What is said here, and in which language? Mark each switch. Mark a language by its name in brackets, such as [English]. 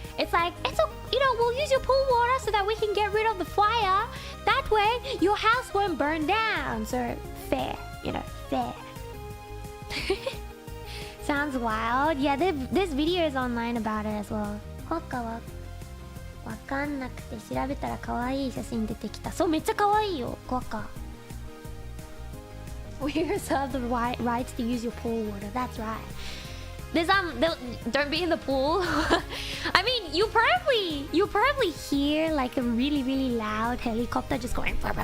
[English] It's like, you know, we'll use your pool water so that we can get rid of the fire. That way, your house won't burn down. So, fair, you know, fair. Sounds wild. Yeah, there's videos online about it as well. [Japanese] わかんなくて調べたら可愛い写真出てきた。そう、めっちゃ可愛いよ、コアカ。 [English] We reserve the rights to use your pool water. That's right. There's don't be in the pool. I mean, you probably hear like a really, really loud helicopter just going.